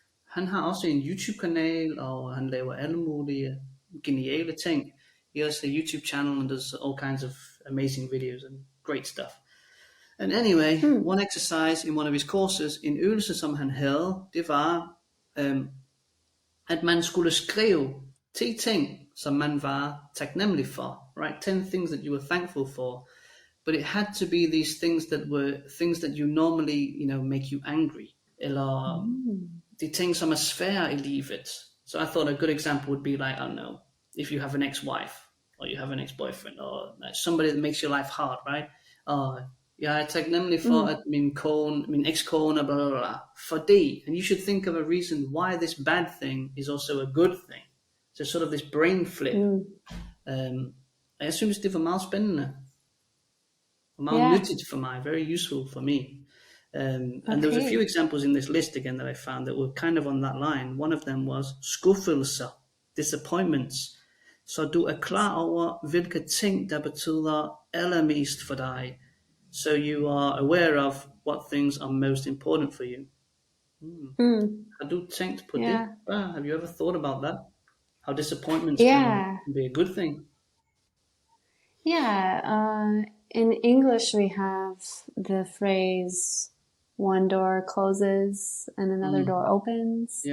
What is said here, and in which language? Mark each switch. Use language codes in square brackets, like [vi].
[da] Han har også en YouTube-kanal, og han laver alle mulige geniale ting. [en] He has a YouTube channel and does all kinds of amazing videos and great stuff. And anyway, one exercise in one of his courses, [da] en øvelse, som han havde, det var, at man skulle skrive 10 ting, som man var taknemmelig for. [en] Right? 10 things that you were thankful for. But it had to be these things that were things that you normally, make you angry. [da] Eller de ting, som er svære i livet. [en] So I thought a good example would be like, I don't know, if you have an ex-wife, or you have an ex-boyfriend, or somebody that makes your life hard, right? [da] Jeg er taknemmelig for, at min ekskone, blah, blah, blah, fordi, [en] and you should think of a reason why this bad thing is also a good thing. So sort of this brain flip. [da] Jeg synes, det var meget spændende. Meget nyttigt for mig, [en] very useful for me. And there was a few examples in this list again that I found that were kind of on that line. One of them was skuffelser, disappointments. [da] Så du er klar over, hvilke ting, der betyder allermest for dig. [en] So you are aware of what things are most important for you. [da] Har du tænkt på det? [en] Have you ever thought about that? How disappointments can be a good thing? Yeah, in English we have the phrase, one door closes and another door opens.